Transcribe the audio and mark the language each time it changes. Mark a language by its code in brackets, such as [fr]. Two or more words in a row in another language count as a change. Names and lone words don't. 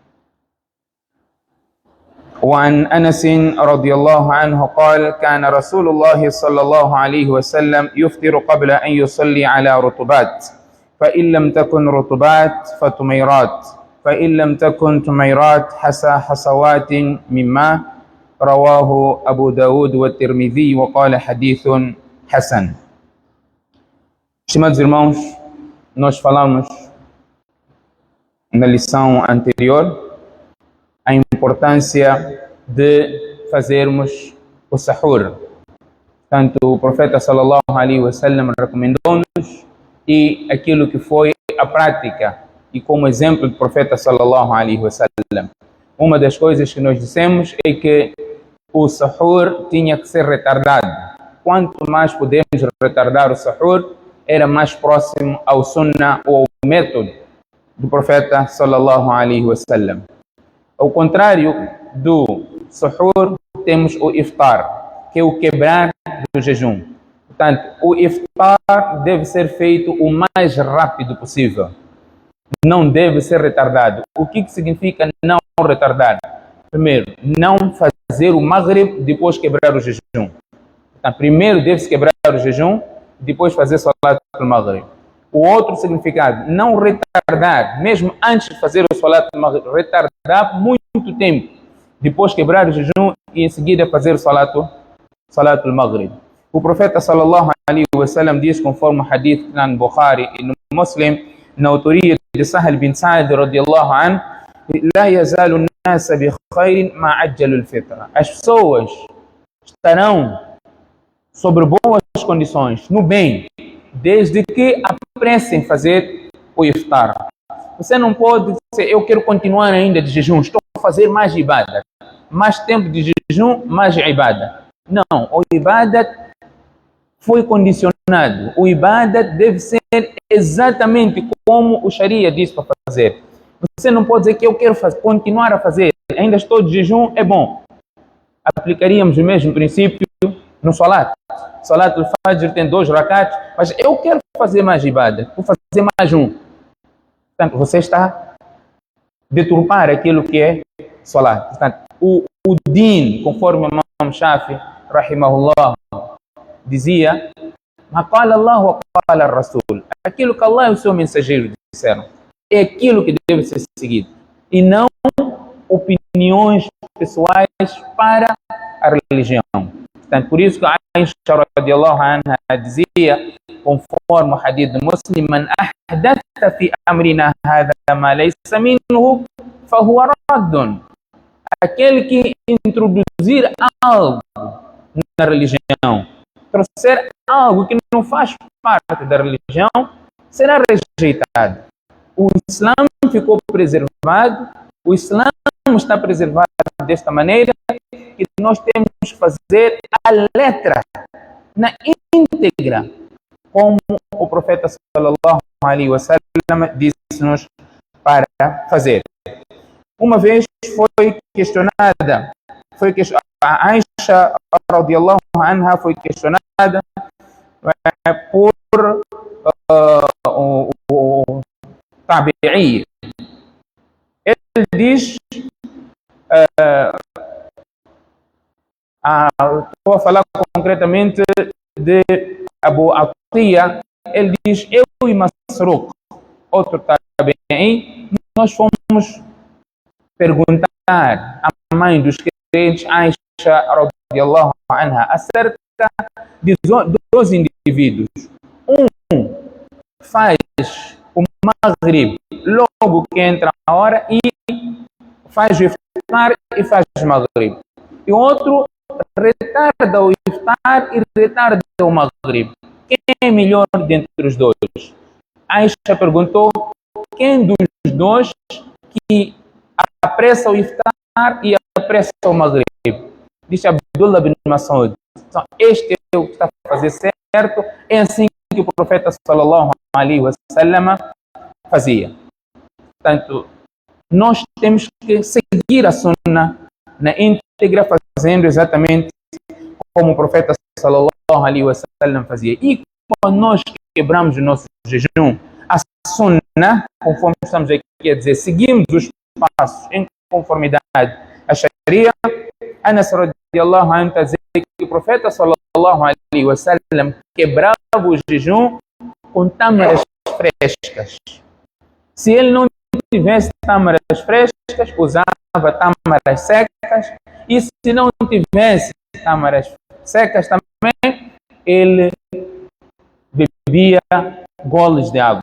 [ar] وعن أنس رضي الله عنه قال: كان رسول الله صلى الله عليه وسلم يفطر قبل أن يصلي على رطبات، فإن لم تكن رطبات فتميرات، فإن لم تكن تميرات حصوات من ماء. رواه أبو داود والترمذي وقال حديث حسن. [pt] Estimados irmãos, nós falamos na lição anterior a importância de fazermos o sahur. Tanto o profeta [ar] صلى الله عليه وسلم [pt] recomendou-nos, e aquilo que foi a prática e como exemplo do profeta [ar] صلى الله عليه وسلم. [pt] Uma das coisas que nós dissemos é que o sahur tinha que ser retardado. Quanto mais podemos retardar o sahur, era mais próximo ao sunnah ou ao método do profeta [ar] صلى الله عليه وسلم. [pt] Ao contrário do sahur, temos o iftar, que é o quebrar do jejum. Portanto, o iftar deve ser feito o mais rápido possível. Não deve ser retardado. O que significa não retardar? Primeiro, não fazer o maghrib depois quebrar o jejum. Então, primeiro deve-se quebrar o jejum, depois fazer [ar] صلاة المغرب. [pt] O outro significado, não retardar, mesmo antes de fazer o [ar] صلاة المغرب, [pt] retardar muito tempo, depois quebrar o jejum e em seguida fazer o [ar] صلاة المغرب. [pt] O profeta [ar] صلى الله عليه وسلم [pt] diz, conforme o hadith no Bukhari e no Muslim, na autoria de Sahal bin Sa'd [ar] رضي الله عنه: لا يزال الناس بخير ما عجلوا الفطرة. [pt] As pessoas estarão sobre boas condições, no bem, desde que apressem fazer o iftar. Você não pode dizer: eu quero continuar ainda de jejum, estou a fazer mais ibadah, mais tempo de jejum, mais ibadah. Não, o ibadah foi condicionado. O ibadah deve ser exatamente como o Sharia diz para fazer. Você não pode dizer que eu quero continuar a fazer, ainda estou de jejum, é bom. Aplicaríamos o mesmo princípio no salat. [ar] صلاة الفجر [pt] tem 2 rakats, mas eu quero fazer mais ibadah, vou fazer mais um. Portanto, você está a deturpar aquilo que é salat. Portanto, o din, conforme o Imam Shafi, rahimahullah, dizia: [ar] ما قال الله وقال الرسول. [pt] Aquilo que Allah e o seu mensageiro disseram é aquilo que deve ser seguido, e não opiniões pessoais para a religião. Portanto, por isso que Aisha [ar] رضي الله عنها [pt] dizia, conforme o hadith do Muslim: [ar] من أحدث في أمرنا هذا ما ليس منه فهو رد. [pt] Aquele que introduzir algo na religião, trouxer algo que não faz parte da religião, será rejeitado. O Islã ficou preservado, o Islã está preservado desta maneira que nós temos que fazer a letra, na íntegra, como o profeta [ar] صلى الله عليه وسلم [pt] disse-nos para fazer. Uma vez foi questionada, a Aisha [ar] رضي الله عنها [pt] foi questionada por o Tabi'i. Ele diz, estou a falar concretamente de Abu Atiyah. Ele diz: eu e Masruq, outro Tabi'i, nós fomos perguntar à mãe dos crentes, Aisha [ar] رضي الله عنها, [pt] acerca de 2 indivíduos. Um faz o maghrib logo que entra a hora e faz o iftar e faz o maghrib. E o outro retarda o iftar e retarda o maghrib. Quem é melhor dentre os dois? Aisha perguntou: quem dos dois que apressa o iftar e apressa o Maghrib. Diz Abdullah bin Mas'ud. Então, este é o que está a fazer certo. É assim que o profeta [ar] صلى الله عليه وسلم [pt] fazia. Portanto, nós temos que seguir a sunna na íntegra, fazendo exatamente como o profeta [ar] صلى الله عليه وسلم [pt] fazia. E quando nós quebramos o nosso jejum, a sunna, conforme estamos aqui a dizer, seguimos os passos em conformidade à Sharia. Anas [ar] رضي الله عنه [pt] está a dizer que o profeta [ar] صلى الله عليه وسلم [pt] quebrava o jejum com tâmaras frescas. Se ele não tivesse tâmaras frescas, usava tâmaras secas, e se não tivesse tâmaras secas também, ele bebia goles de água.